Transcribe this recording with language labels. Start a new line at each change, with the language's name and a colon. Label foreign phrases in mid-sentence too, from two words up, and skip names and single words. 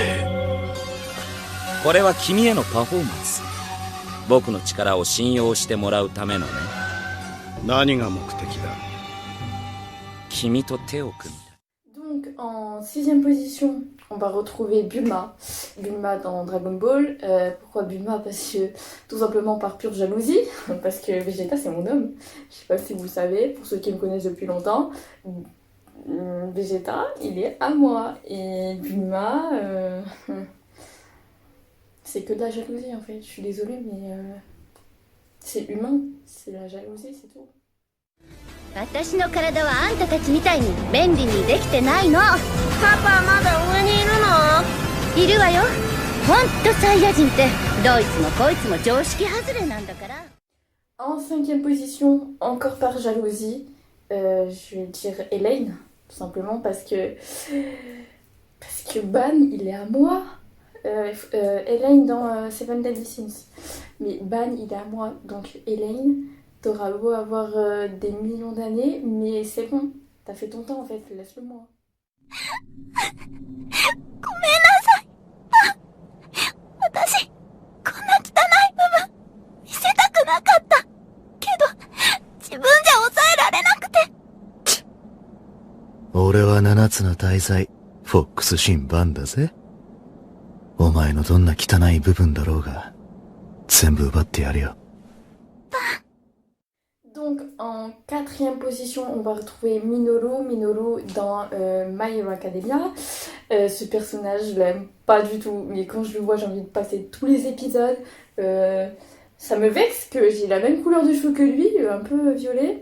Japanese: これは君へのパフォーマンス。僕の力を信用してもらうためのね。何が目的だ。君と手を組んだ。
French: Donc en 6ème position, on va retrouver Bulma. Bulma dans Dragon Ball. Pourquoi Bulma? Parce que tout simplement par pure jalousie. Parce que Vegeta c'est mon homme. Je sais pas si vous le savez, pour ceux qui me connaissent depuis longtemps. Vegeta, il est à moi. Et Bulma, c'est que de la jalousie en fait. Je suis désolée, mais c'est humain. C'est la jalousie, c'est tout.
Japanese: 私の体はあんたたちみたいに便利にできてないの。パパまだ上にいるの？いるわよ。ほんとサイヤ人ってどいつもこいつも常識外れなんだから。
French: En cinquième position, encore par jalousie, je vais dire Elaine, tout simplement parce que Ban il est à moi. Elaine dans Seven Deadly Sins, mais Ban il est à moi, donc Elaine. T'auras beau avoir des millions d'années, mais c'est bon, t'as fait ton temps en fait, laisse-le moi.
Japanese: ごめんなさい。私、こんな汚い部分見せたくなかった。けど、自分じゃ抑えられなくて。俺は七つの大罪、フォックス神バンだぜ。お前のどんな汚い部分だろうが、全部奪ってやるよ。
French: Donc en quatrième position, on va retrouver Minoru. Minoru dans My Hero Academia. Ce personnage, je l'aime pas du tout, mais quand je le vois, j'ai envie de passer tous les épisodes. Ça me vexe que j'ai la même couleur de cheveux que lui, un peu violet.